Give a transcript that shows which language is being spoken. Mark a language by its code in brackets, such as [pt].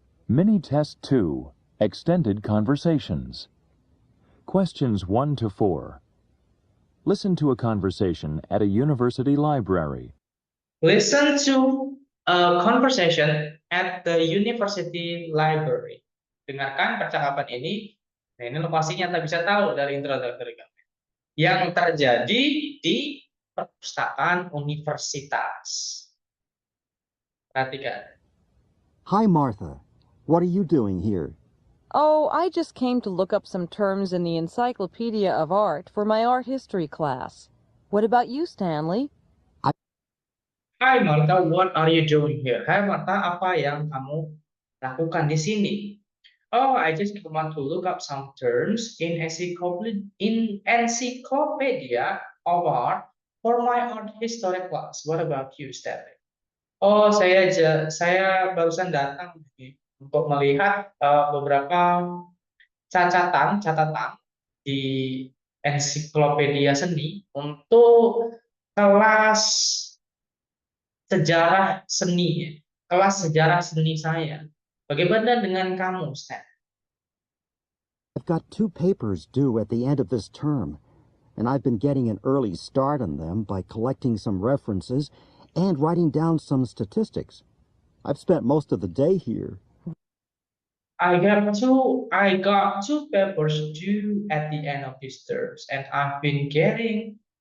[en] Mini Test 2, Extended Conversations. Questions 1 to 4. Listen to a conversation at a university library. Listen to a conversation at the university library. [id] Dengarkan percakapan ini. Nah, ini lokasinya Anda bisa tahu dari introductory kami. Yang terjadi di perpustakaan universitas. Perhatikan. [en] Hi, Martha. What are you doing here? Oh, I just came to look up some terms in the Encyclopedia of Art for my art history class. What about you, Stanley? Hai Martha, what are you doing here? [id] Hai Martha, apa yang kamu lakukan di sini? [en] Oh, I just want to look up some terms in Encyclopedia of Art for my art history class. What about you, Stanley? [id] Oh, saya barusan datang untuk melihat beberapa catatan di ensiklopedia seni untuk kelas sejarah seni, kelas sejarah seni saya. Bagaimana dengan kamu, Stan? [en] I've got 2 papers due at the end of this term, and I've been getting an early start on them by collecting some references and writing down some statistics. I've spent most of the day here. I got two papers due at the end of this term, and I've been getting